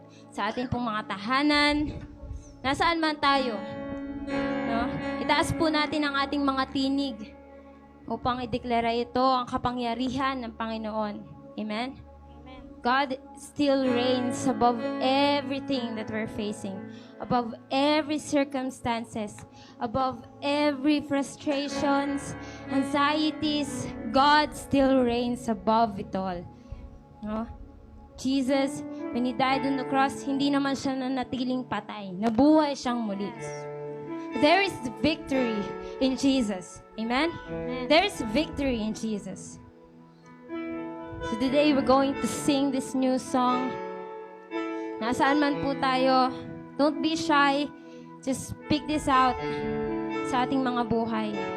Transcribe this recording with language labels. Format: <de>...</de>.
<tl>Sa ating pong mga tahanan. Nasaan man tayo. No? Itaas po natin ang ating mga tinig upang ideklara ito ang kapangyarihan ng Panginoon.</tl> <en>Amen? God still reigns above everything that we're facing, above every circumstances, above every frustrations, anxieties. God still reigns above it all. No? Jesus, when He died on the cross,</en> <tl>hindi naman siya nanatiling patay. Nabuhay siyang muli.</tl> <en>There is victory in Jesus. Amen? There is victory in Jesus. So today, we're going to sing this new song.</en> <tl>Nasaan man po tayo,</tl> <en>don't be shy. Just speak this out</en> <tl>sa ating mga buhay.</tl>